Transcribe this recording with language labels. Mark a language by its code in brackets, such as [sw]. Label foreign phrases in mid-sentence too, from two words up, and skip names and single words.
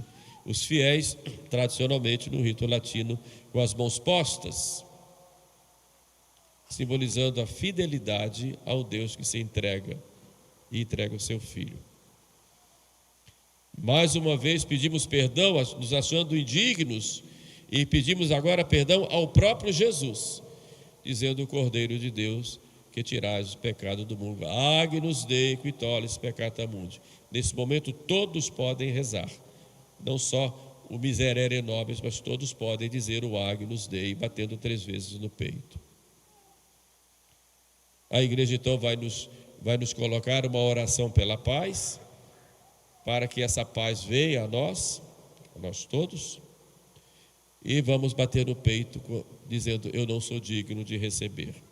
[pt] Os fiéis, tradicionalmente no rito latino, com as mãos postas, simbolizando a fidelidade ao Deus que se entrega e entrega o seu Filho. Mais uma vez pedimos perdão, nos achando indignos, e pedimos agora perdão ao próprio Jesus, dizendo: o Cordeiro de Deus que tirais o pecado do mundo. [la] Agnus Dei qui tollis peccata mundi. [pt] Nesse momento todos podem rezar, não só o [la] miserere nobis, [pt] mas todos podem dizer o [la] Agnus Dei, [pt] batendo 3 vezes no peito. A igreja então vai nos colocar uma oração pela paz, para que essa paz venha a nós todos, e vamos bater no peito dizendo: eu não sou digno de receber.